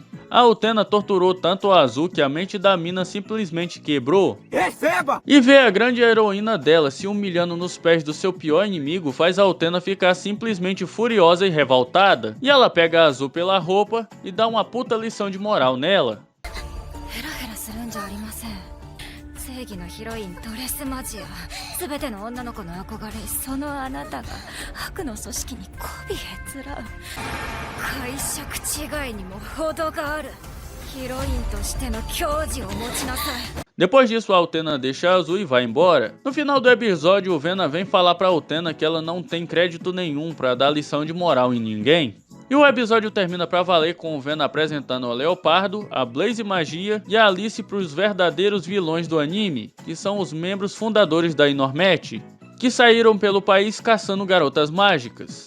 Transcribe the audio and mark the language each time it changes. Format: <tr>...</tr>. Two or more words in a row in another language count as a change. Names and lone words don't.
<pt>A Utena torturou tanto a Azul que a mente da mina simplesmente quebrou. Receba! E ver a grande heroína dela se humilhando nos pés do seu pior inimigo faz a Utena ficar simplesmente furiosa e revoltada. E ela pega a Azul pela roupa e dá uma puta lição de moral nela.</pt> <ja>正義のヒロインドレスマジア全ての女の子の憧れそのあなたが悪の組織に媚びへつらう解釈違いにも程があるヒロインとしての矜持を持ちなさい</ja> <pt>Depois disso, a Utena deixa a Azul e vai embora. No final do episódio, o Vena vem falar pra Utena que ela não tem crédito nenhum pra dar lição de moral em ninguém. E o episódio termina pra valer com o Vena apresentando a Leopardo, a Blaze Magia e a Alice pros verdadeiros vilões do anime, que são os membros fundadores da Inormet, que saíram pelo país caçando garotas mágicas.</pt>